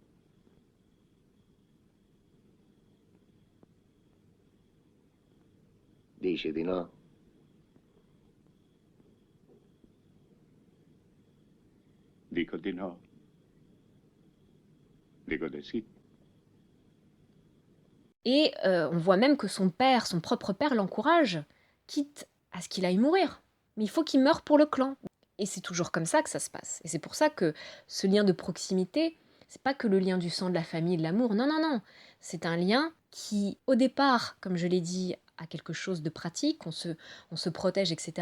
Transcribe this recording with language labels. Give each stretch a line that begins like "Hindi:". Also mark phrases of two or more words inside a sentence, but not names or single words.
Italian: Dici di no? Dico di no. Dico di sì.
French: Et on voit même que son propre père l'encourage, quitte à ce qu'il aille mourir. Mais il faut qu'il meure pour le clan. Et c'est toujours comme ça que ça se passe. Et c'est pour ça que ce lien de proximité, c'est pas que le lien du sang, de la famille, de l'amour. Non, non, non. C'est un lien qui, au départ, comme je l'ai dit, a quelque chose de pratique, on se protège, etc.